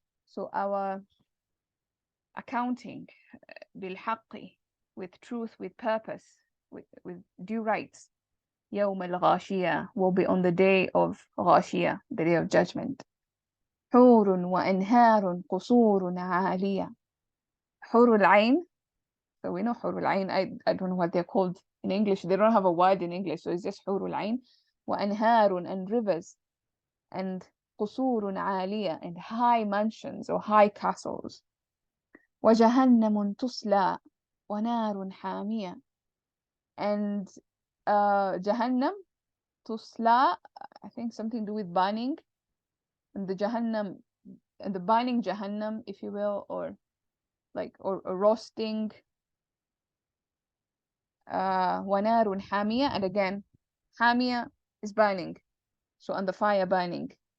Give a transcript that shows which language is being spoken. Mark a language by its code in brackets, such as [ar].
[en] So our accounting بالحق, with truth, with purpose, with due rights, [ar] يوم الغاشية, [en] will be on the day of غاشية, the day of judgment. [ar] حور وأنهار قصور عالية. حور العين, [en] so we know [ar] حور العين. [en] I don't know what they're called in English. They don't have a word in English, so it's just حور العين. وأنهار, and rivers, and [ar] قصور عالية, [en] and high mansions or high castles. [ar] وجهنم تصلى ونار حامية, [en] and Jahannam tusla, I think something to do with burning, and the Jahannam, and the burning Jahannam, if you will, or like, or roasting, wanarun hamia, and again, hamia is burning, so on the fire burning.